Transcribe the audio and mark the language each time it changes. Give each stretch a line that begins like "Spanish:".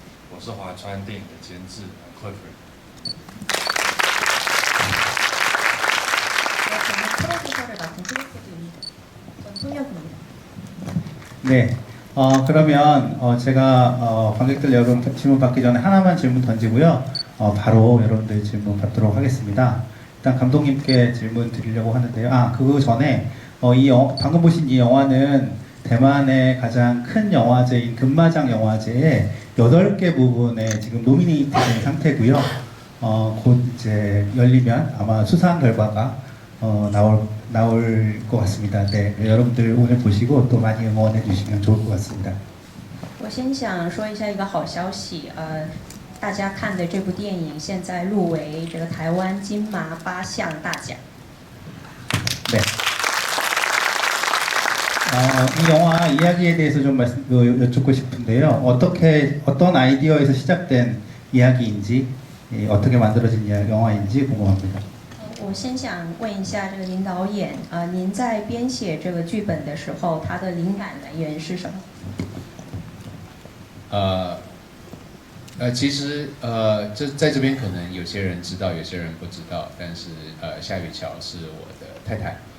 Chinese: 我是华川电影的监制 Clifford.
Korean: 저는 프로듀서를 맡은 클리포드입니다. 전 손혁입니다. 네. 그러면 제가 관객들 여러분 질문 받기 전에 하나만 질문 던지고요. 바로 여러분들 질문 받도록 하겠습니다. 일단 감독님께 질문 드리려고 하는데요. 그거 전에 방금 보신 이 영화는 대만의 가장 큰 영화제인 금마장 영화제에 8개 부분에 지금 노미네이트 된 상태고요. 곧 이제 열리면 아마 수상 결과가 나올 것 같습니다. 네, 여러분들 오늘 보시고 또 많이 응원해 주시면 좋을 것 같습니다.
Chinese: 我先想说一下一个好消息，大家看的这部电影现在入围这个台湾金马8项大奖。
Korean: 네. 이 영화 이야기에 대해서 좀 여쭙고 싶은데요. 어떤 아이디어에서 시작된 이야기인지, 어떻게 만들어진 영화인지 궁금합니다.
Chinese: 我先想问一下这个林导演，您在编写这个剧本的时候，它的灵感来源是什么？其实在这边可能有些人知道，有些人不知道，但是夏雨乔是我的太太。